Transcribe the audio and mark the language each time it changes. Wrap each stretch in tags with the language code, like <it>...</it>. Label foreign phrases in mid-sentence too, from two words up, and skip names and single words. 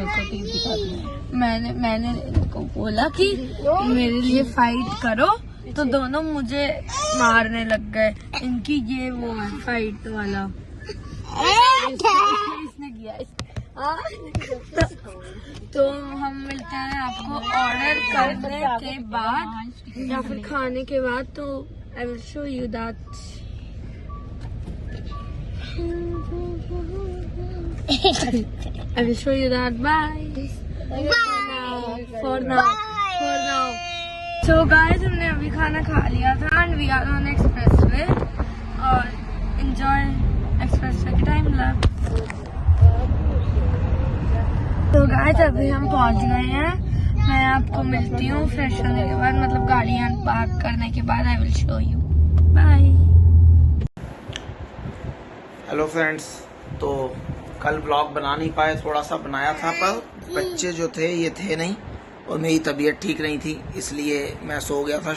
<hi>मैंने इनको बोला कि मेरे लिए फाइट करो, तो दोनों मुझे मारने लग गए। इनकी ये वो है फाइट वाला। इसने किया तो हम मिलते हैं आपको ऑर्डर करने के बाद या फिर खाने के बाद।</hi> <en>तो I will show you that. I will show you that. Bye. For now. So guys,</en> <hi>हमने अभी खाना खा लिया था</hi> <en>and we are on expressway</en> <hi>और</hi> <en>enjoy expressway</en> <hi>के</hi> <en>time lapse.</en> <hi>तो guys, अभी हम पहुंच गए हैं। मैं आपको मिलती हूँ फ्रेश होने के बाद, मतलब गाड़ियाँ पार्क करने के बाद।</hi> <en>I will show you. Bye. hello friends,</en> <hi>तो कल व्लॉग बना नहीं पाए, थोड़ा सा बनाया था, पर बच्चे जो थे ये थे नहीं और मेरी तबीयत ठीक नहीं थी, इसलिए मैं सो गया था।</hi>